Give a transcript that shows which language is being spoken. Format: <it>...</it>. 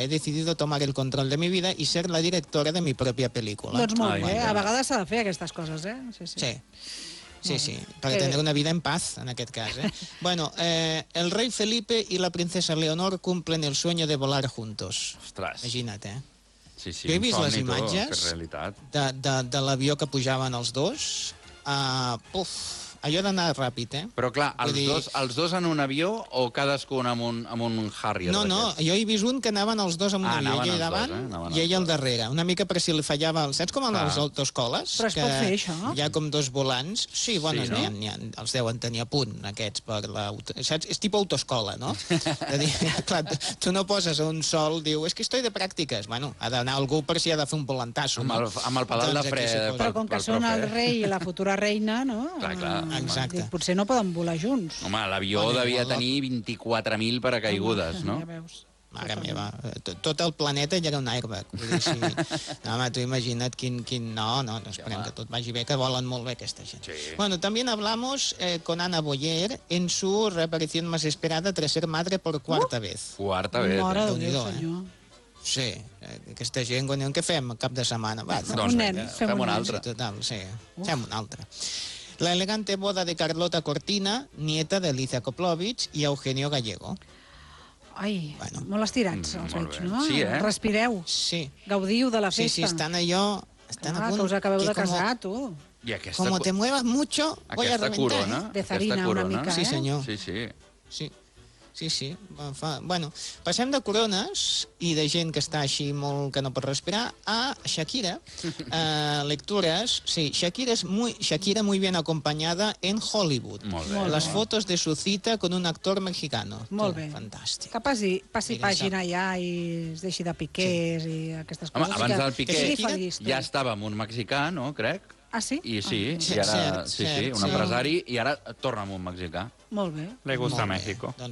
<es>He decidido tomar el control de mi vida y ser la directora de mi propia película.</es> <ca>Doncs molt bé. A vegades s'ha de fer aquestes coses, eh? Sí. Per tenir una vida en paz, en aquest cas.</ca> <es>Bueno,</es> <ca>el rei</ca> <es>Felipe i la princesa Leonor cumplen el sueño de volar juntos.</es> <ca>Ostres. Imagina't, eh? Sí, jo he vist les imatges de l'avió que pujaven els dos. Puf! Allò d'anar ràpid, eh? Però, clar, els dos en un avió o cadascun amb un Harrier? No, jo he vist un que anaven els dos amb un avió. Ell davant i ell al darrere. Una mica per si li fallava... Saps com en les autoscoles? Però es pot fer, això? Hi ha com dos volants. Sí, bueno, els deuen tenir a punt, aquests, per l'autoscola. És tipus autoscola, no? Clar, tu no poses un sol, diu, és que estoy de pràctiques. Bueno, ha d'anar algú per si ha de fer un volantasso. Amb el pedal de fre. Però com que són el rei i la futura reina, no? Clar. Exacte. Potser no poden volar junts. Home, l'avió devia tenir 24.000 paracaigudes, no? Ja veus. Mare meva, tot el planeta ja era un airbag. Home, tu imagina't quin... No, esperem que tot vagi bé, que volen molt bé aquesta gent.</ca> <es>Bueno, también hablamos con Ana Boyer en su reaparición más esperada tras ser madre por cuarta vez.</es> <ca>Quarta vez. Mare de Déu, senyor. Sí, aquesta gent, quan diuen, què fem cap de setmana? Fem un altre. Total, sí, fem un altre.</ca> <es>La elegante boda de Carlota Cortina, nieta de Licia Koplovich i Eugenio Gallego.</es> <ca>Ai, molt estirats els veig, no? Sí, eh? Respireu. Sí. Gaudiu de la festa. Sí, estan allò... Clar, que us acabeu de casar, tu. I aquesta...</ca> <es>Como te muevas mucho, voy a reventar.</es> <ca>Aquesta corona. De zarina, una mica, eh? Sí, senyor. Sí. Sí, sí. Bueno, passem de corones i de gent que està així molt que no pot respirar a Shakira. Lectures.</ca> <es>Sí, Shakira es muy... Shakira muy bien acompañada en Hollywood.</es> <ca>Molt bé.</ca> <es>Las fotos de su cita con un actor mexicano.</es> <ca>Molt bé. Fantàstic. Que passi pàgina ja i es deixi de piquers i aquestes coses. Home, abans del piqué ja estava amb un mexicà, no, crec? Ah, sí? I sí, i ara... Sí, un empresari, i ara torna amb un mexicà. Molt bé.</ca> <es>Le gusta México.</es>